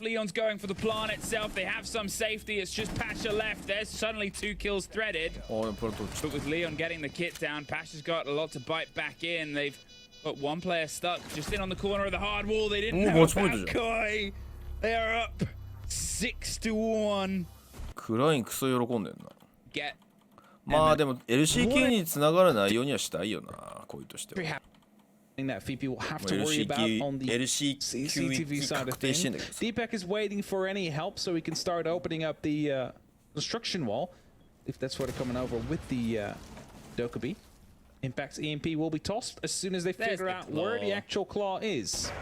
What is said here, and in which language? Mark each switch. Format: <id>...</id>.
<en>Leon's going for the plant itself. They have some safety. It's just Pasha left. There's suddenly two kills threaded. But with Leon getting the kit down, Pasha's got a lot to bite back in. They've got one player stuck just in on the corner of the hard wall. They didn't know about Koi. They are up 6-1.</en> <ja>クラインクソ喜んでんな</ja> <en>Get</en> <ja>まあでも LCK に繋がる内容にはしたいよなこういうとしては</ja> <en>that VP will have to worry about on the CCTV side of things. Deepak is waiting for any help so he can start opening up the construction wall, if that's what they're coming over with the Dokkaebi. Impact's EMP will be tossed as soon as they figure out where the actual claw is.</en>